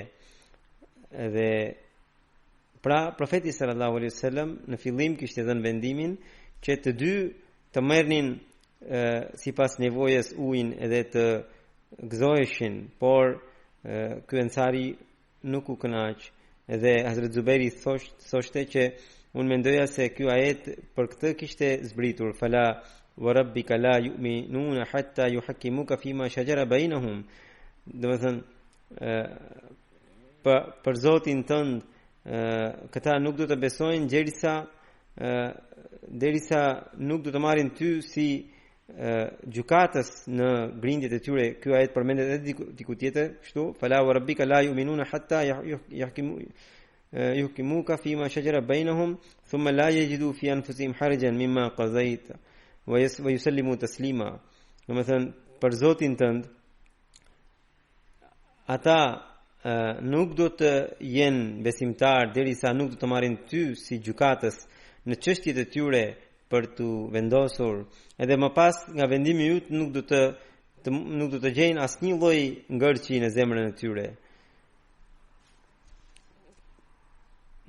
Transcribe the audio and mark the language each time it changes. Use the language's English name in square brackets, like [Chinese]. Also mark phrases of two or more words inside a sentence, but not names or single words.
[Albanian] Dhe pra profeti [Arabic] صلى الله عليه وسلم [Albanian] në fillim kishte dhënë vendimin që të dy të merrnin sipas nevojës ujin edhe të gëzoheshin, por ky ensari nuk u kënaq, edhe Hazrat Zubairi thoshte që unë mendoja se ky ajet për këtë kishte zbritur: [Arabic] فلا وربك لا يؤمنون حتى يحكموك فيما شجر بينهم. [Albanian] Domethënë, për Zotin tënd këta nuk do të besojnë derisa nuk do të marrin ty si gjykatës në grindjet e tyre. Ky ajet përmendet edhe diku tjetër kështu: [Arabic] فلا وربك لا يؤمنون حتى يحكموك فيما شجر بينهم ثم لا يجدوا في أنفسهم حرجا مما قضيت ويسلموا تسليما. [Albanian] Domethënë, për Zotin tënd ata nuk do të jenë besimtar derisa nuk do të marrin ty si gjykatës në çështjet e tyre për të vendosur, edhe më pas nga vendimi yt nuk do të gjejnë asnjë lloj ngërçi në zemrën e tyre.